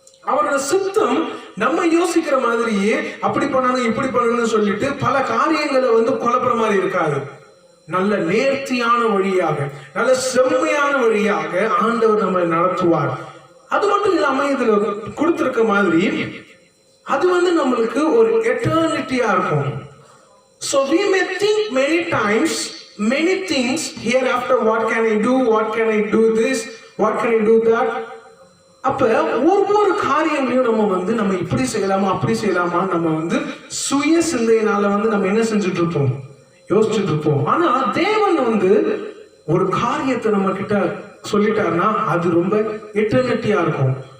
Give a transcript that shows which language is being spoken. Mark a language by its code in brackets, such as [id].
[ta] அவரோட சித்தம் நம்ம யோசிக்கிற மாதிரியே அப்படி பண்ணணும் இப்படி பண்ணணும்னு சொல்லிட்டு பல காரியங்களை குழப்புற மாதிரி இருக்காது. நல்ல நேர்த்தியான வழியாக, நல்ல செம்மையான வழியாக ஆண்டவர் நம்மை நடத்துவார். அது மட்டும் இல்லாம இதுல கொடுத்திருக்க மாதிரி அது நம்மளுக்கு ஒரு எட்டர்னிட்டியா இருக்கும். [en] So we may think many times many things hereafter, what can I do, what can I do this, what can I do that. [ta] அப்ப ஒவ்வொரு காரியங்களையும் நம்ம இப்படி செய்யலாமா அப்படி செய்யலாமா நம்ம சுய சிந்தையினால நம்ம என்ன செஞ்சுட்டு இருப்போம், யோசிச்சுட்டு இருப்போம். ஆனா தேவன் ஒரு காரியத்தை நம்ம கிட்ட சொல்லிட்டாருன்னா அது ரொம்ப எட்டர்னிட்டியா இருக்கும்.